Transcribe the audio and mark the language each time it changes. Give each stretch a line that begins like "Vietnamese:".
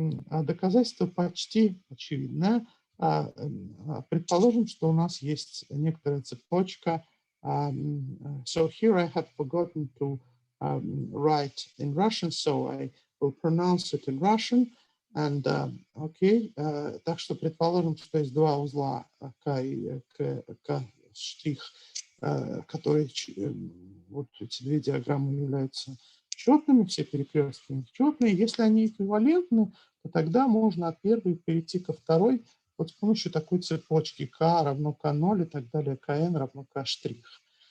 Russian: Доказательство почти очевидное. Предположим, что у нас есть некоторая цепочка.
English: So here I have forgotten to write in Russian, so I will pronounce it in Russian. And okay,
Russian: так что предположим, что есть два узла К и К штрих, которые вот эти две диаграммы являются четными, все перекрестки четные. Если они эквивалентны, то тогда можно от первой перейти ко второй вот с помощью такой цепочки К равно К0 и так далее, КН равно К штрих.